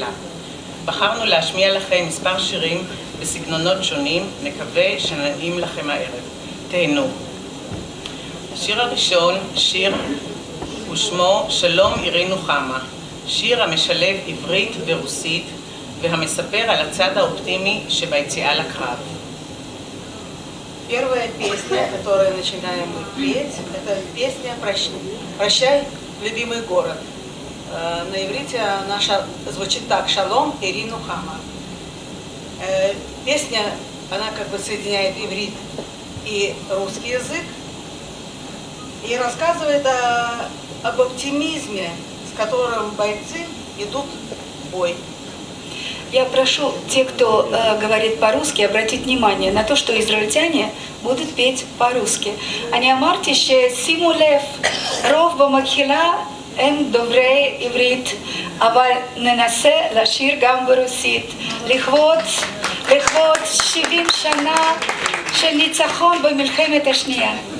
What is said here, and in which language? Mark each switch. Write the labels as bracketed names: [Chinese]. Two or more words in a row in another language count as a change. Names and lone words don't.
[Hebrew] בחרנו להשמיע לכם מספר שירים בסגנונות שונים, נקווה שנעים לכם הערב. תהנו. השיר הראשון, שיר ושמו שלום עירי נוחמה, שיר המשלב עברית ורוסית והמספר על הצד האופטימי שביציאה לקרב. [Russian] Первая песня, которую начинаем петь, это песня «Прощай, любимый город». На иврите наша звучит так: «Шалом Ири Нухама». Песня, она как бы соединяет иврит и русский язык и рассказывает об оптимизме, с которым бойцы идут в бой. Я прошу тех, кто говорит по-русски, обратить внимание на то, что израильтяне будут петь по-русски. [Hebrew] אני אמרתי ששימו לב, רוב במקהלה הם דוברי עברית, אבל ננסה לשיר גם ברוסית, לכבוד 70 שנה של ניצחון במלחמת השנייה.